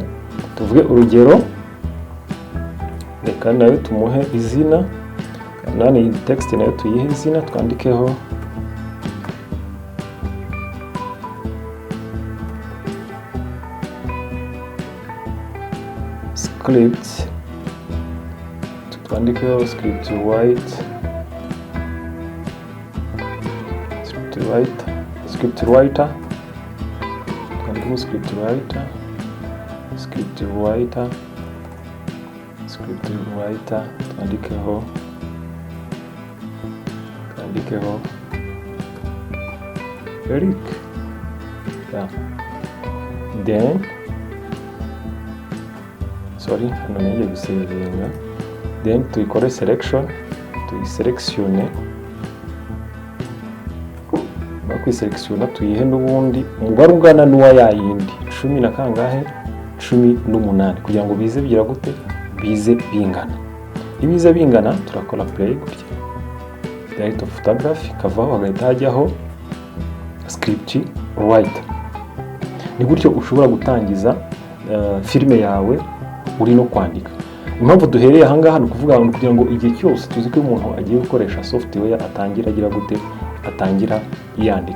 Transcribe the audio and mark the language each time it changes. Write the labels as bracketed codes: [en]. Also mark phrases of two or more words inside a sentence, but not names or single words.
[rw] Tuvuge urugero, reka nayo tumuhe izina, nani iyi text nayo tuyihe izina, twandikeho script, twandikeho [en] script writer, [rw] twandikeho [en] script writer, [rw] twandikeho Eric. sha. [en] Then sorry, [rw] hano ngiye gusevinga. Then tuyikore selection, tuyiselectione. Bakwiselectiona tuyihe n'ubundi umubare ungana n'uwa yayindi 10 na kangahe 18 kugira ngo bize bigira gute bize bingana. Ibiza bingana turakora play gutya. [en] Direct of photography [rw] kavaho hagahita hajyaho [en] script writer. [rw] Ni gutyo ushobora gutangiza filime yawe uri no kwandika. Impamvu duhereye aha ngaha ni kuvuga ngo kugira ngo igihe cyose tuzi ko umuntu agiye gukoresha software atangira agira gute atangira yandika.